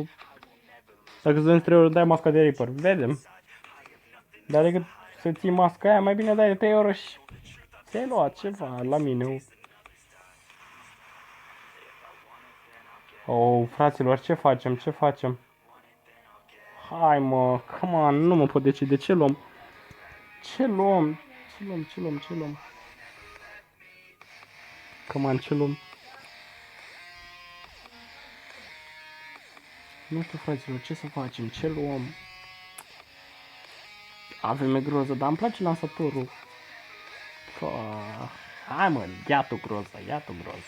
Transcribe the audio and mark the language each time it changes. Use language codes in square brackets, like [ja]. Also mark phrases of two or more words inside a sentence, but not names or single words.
[ro] Dacă îți dăm 3 euro, dai masca de Reaper. Vedem. Dar decât să ții masca aia, mai bine dai de 3 euro și ți-ai luat ceva la mine. Oh, fraților, ce facem? Ce facem? Hai, mă, [en] come on, [ro] nu mă pot decide. Ce luăm? Ce luăm? Ce luăm? Ce luăm? Ce luăm? [en] Come on, [ro] ce luăm? Nu știu, fraților, ce să facem? Ce luăm? Avem groză, dar îmi place lansatorul. Hai, mă, ia-tu groză, ia-tu groză.